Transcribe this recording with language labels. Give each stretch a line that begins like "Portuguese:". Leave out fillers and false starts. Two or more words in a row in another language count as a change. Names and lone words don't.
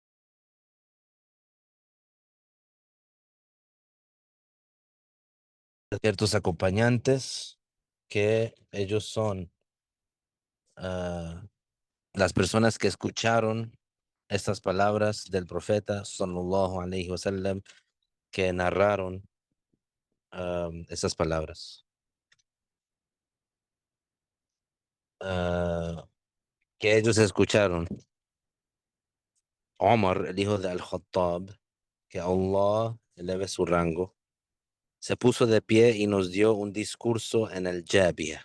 Spanish: de ciertos acompañantes, que ellos son ah, las personas que escucharon estas palabras del profeta
Arabic: صلى الله عليه وسلم,
Spanish: que narraron esas palabras. Ah, que ellos escucharon. Omar, el hijo de Al-Khattab, que Allah eleve su rango, se puso de pie y nos dio un discurso en el Jabia.